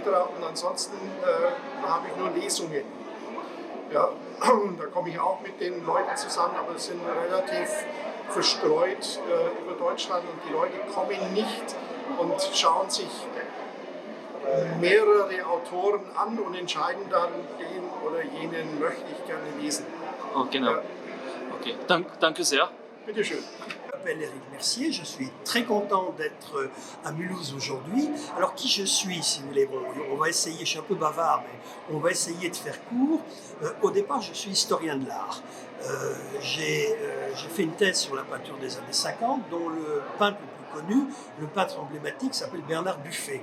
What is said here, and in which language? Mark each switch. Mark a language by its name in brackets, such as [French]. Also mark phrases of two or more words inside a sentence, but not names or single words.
[German] Und ansonsten habe ich nur Lesungen. Ja, da komme ich auch mit den Leuten zusammen, aber es sind relativ verstreut über Deutschland und die Leute kommen nicht und schauen sich mehrere Autoren an und entscheiden dann, den oder jenen möchte ich gerne lesen. Oh, genau. Okay. Danke sehr. Bitte schön. [French] Je m'appelle Éric Mercier, je suis très content d'être à Mulhouse aujourd'hui. Alors qui je suis, si vous voulez, bon, on va essayer, je suis un peu bavard, mais on va essayer de faire court. Au départ, je suis historien de l'art. J'ai fait une thèse sur la peinture des années 50, dont le peintre le plus connu, le peintre emblématique, s'appelle Bernard Buffet.